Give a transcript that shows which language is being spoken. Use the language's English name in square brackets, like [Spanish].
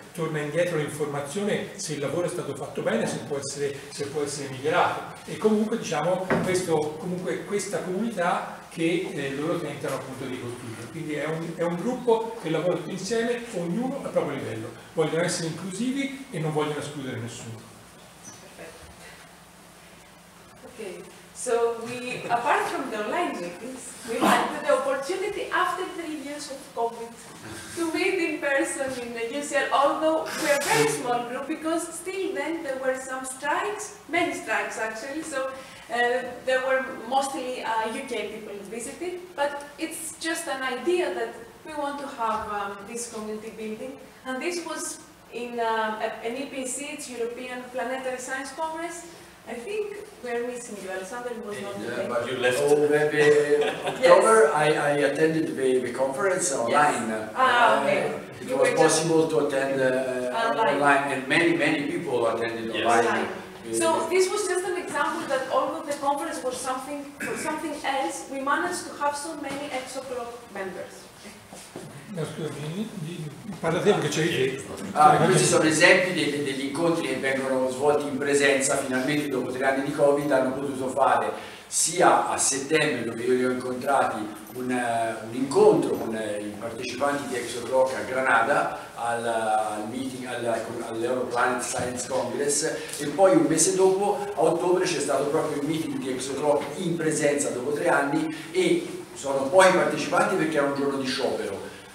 [Italian] torna indietro l'informazione se il lavoro è stato fatto bene, se può essere migliorato, e comunque diciamo questa comunità che loro tentano appunto di costruire. Quindi è un gruppo che lavora tutti insieme, ognuno al proprio livello, vogliono essere inclusivi e non vogliono escludere nessuno. [English] Okay, so apart from the online meetings, we had the opportunity after 3 years of COVID to meet in person in the UCL, although we are a very small group because still then there were some strikes, many strikes actually, so there were mostly UK people visited, but it's just an idea that we want to have this community building, and this was in an EPC, it's European Planetary Science Congress. I think we're missing you, Alexander was not there. But you left. October, yes. I attended the conference online. Yes. Okay. It was possible to attend online, and many people attended online. So this was just an example that although the conference was something else, we managed to have so many ExoClock members. [Italian] No, scusami, parla te perché c'è questi sono esempi degli incontri che vengono svolti in presenza. Finalmente dopo 3 anni di Covid hanno potuto fare sia a settembre, dove io li ho incontrati, un incontro con i partecipanti di ExoClock a Granada al meeting all'Europlanet Science Congress, e poi un mese dopo, a ottobre, c'è stato proprio il meeting di ExoClock in presenza dopo 3 anni, e sono poi partecipanti perché era un giorno di sciopero